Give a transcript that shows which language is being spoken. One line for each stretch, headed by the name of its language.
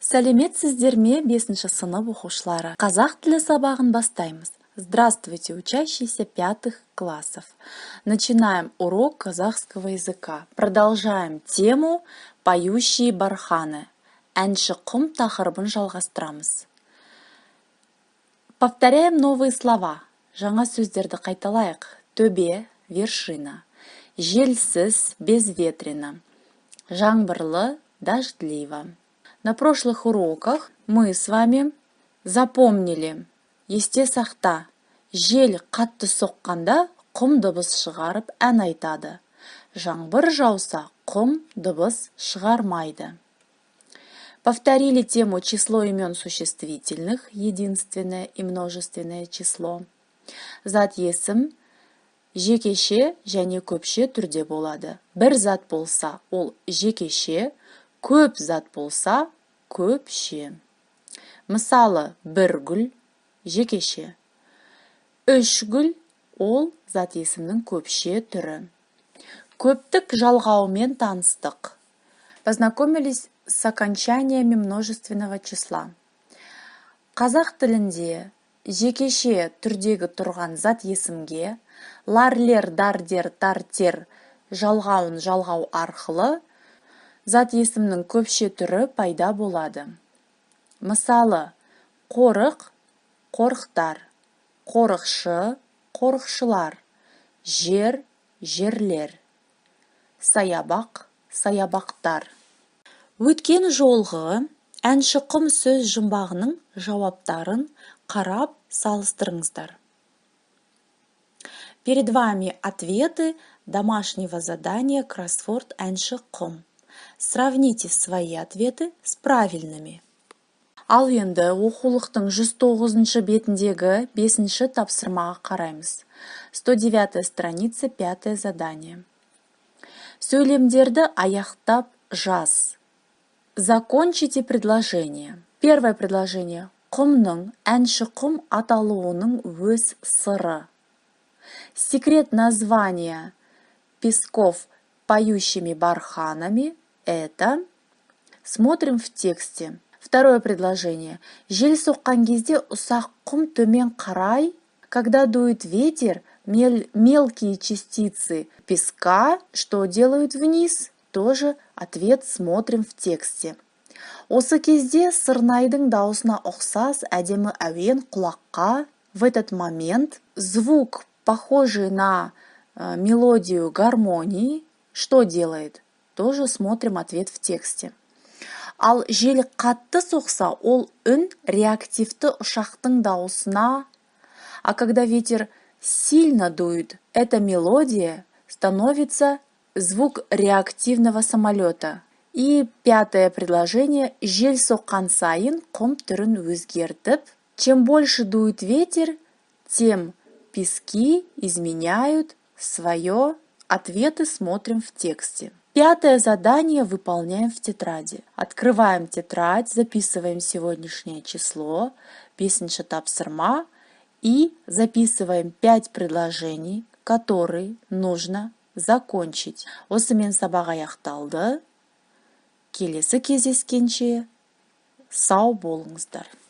Kazakh: Сәлеметсіздер ме 5-ші сынып оқушылары? Қазақ тілі сабағын бастаймыз.
Russian: Здравствуйте, учащиеся 5 классов. Начинаем урок казахского языка. Продолжаем тему «Поющие барханы».
Kazakh: Әнші құм тақырыбын жалғастырамыз.
Russian: Повторяем новые слова.
Kazakh: Жаңа сөздерді қайталайық. Төбе, вершина. Желсіз, безветренно. Жаңбырлы, дождливо.
Russian: На прошлых уроках мы с вами запомнили
Kazakh: есте сақта. Жел қатты соққанда құм дыбыс шығарып ән айтады. Жаңбыр жауса құм дыбыс шығармайды.
Russian: Повторили тему число имен существительных, единственное и множественное число.
Kazakh: Зат есім жекеше және көпше түрде болады. Бір зат болса, ол жекеше, көп зат болса, көпше. Мысалы, бір гүл, жекеше. Үш гүл, ол зат есімнің көпше түрі. Көптік жалғаумен таныстық.
Russian: Познакомились с окончаниями множественного числа.
Kazakh: Қазақ тілінде жекеше түрдегі тұрған зат есімге ларлер, дардер, тартер жалғауын жалғау арқылы зат есімнің көпше түрі пайда болады. Мысалы, қорық, қорықтар, қорықшы, қорықшылар, жер, жерлер, саябақ, саябақтар. Өткен жолғы әнші құм сөз жұмбағының жауаптарын қарап салыстырыңыздар.
Russian: Перед вами ответы домашнего задания кроссворд әнші құм. Сравните свои ответы с правильными.
Kazakh: Ал енді оқулықтың 109 бетіндегі 5-ші тапсырмаға қараймыз.
Russian: 109 страница, 5 задание.
Kazakh: Сөйлемдерді аяқтап жаз.
Russian: Закончите предложение. Первое предложение.
Kazakh: Құмның, әнші құм аталуының өз сыры.
Russian: Секрет названия песков поющими барханами – это... Смотрим в тексте. Второе предложение.
Kazakh: Жел соққан кезде ұсақ құм төмен қарай.
Russian: Когда дует ветер, мелкие частицы песка, что делают вниз? Тоже ответ смотрим в тексте.
Kazakh: Осы кезде сырнайдың даусына ұқсас әдемі әуен құлаққа.
Russian: В этот момент звук, похожий на мелодию гармонии, что делает? Тоже смотрим ответ в тексте.
Kazakh: Ал жел қатты соқса, ол үн реактивті ұшақтың даусына.
Russian: А когда ветер сильно дует, эта мелодия становится звук реактивного самолета. И 5 предложение.
Kazakh: Жел соққан сайын құм түрін өзгертіп.
Russian: Чем больше дует ветер, тем пески изменяют свое. Ответы смотрим в тексте. 5 задание выполняем в тетради. Открываем тетрадь, записываем сегодняшнее число,
Kazakh: 5-ші тапсырма,
Russian: и записываем 5 предложений, которые нужно закончить.
Kazakh: Осымен сабақ аяқталды. Келесі кездескенше сау болыңыздар.